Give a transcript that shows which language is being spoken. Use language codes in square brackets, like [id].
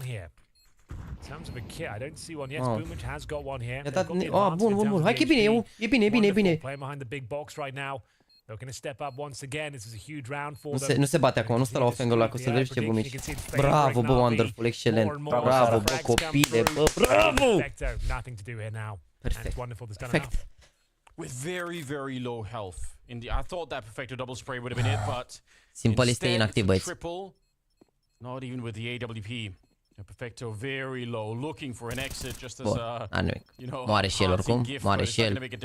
[en] In terms of a kit, I don't see one. Yes, Boomage has got one here. [ro] Bun. Hai că e bine. [en] Playing behind the big box right now. They're going to step up once again. This is a huge round for them. [ro] Nu se bate acum, nu stă la off-angle ăla, că o să vezi ce Boomage. Bravo, bă, Wonderful, excelent. Bravo, bă, copile, bă, bravo! [en] Nothing to do here now. Perfect. With very low health. I thought that Perfecto double spray would have been it, but [ro] Simple este inactiv, băieți. [en] Triple, not even with the AWP. Perfecto very low, looking for an exit just as a, [ro] moare și el oricum, moare și el.